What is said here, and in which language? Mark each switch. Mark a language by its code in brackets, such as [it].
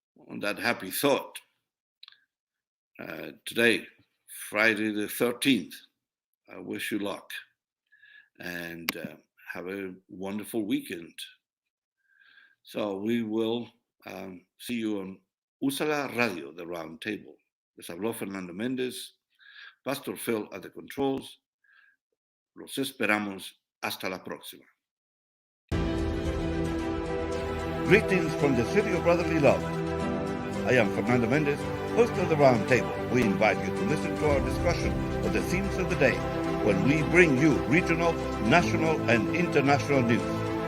[en] on that happy thought, today, Friday the 13th, I wish you luck and have a wonderful weekend. So we will see you on Úsala Radio, the Round Table. [es] Les habló Fernando Méndez, Pastor Phil at the controls. Los esperamos hasta la próxima. [en] Greetings from the city of brotherly love. I am Fernando Méndez, host of the Round Table. We invite you to listen to our discussion of the themes of the day when we bring you regional, national, and international news.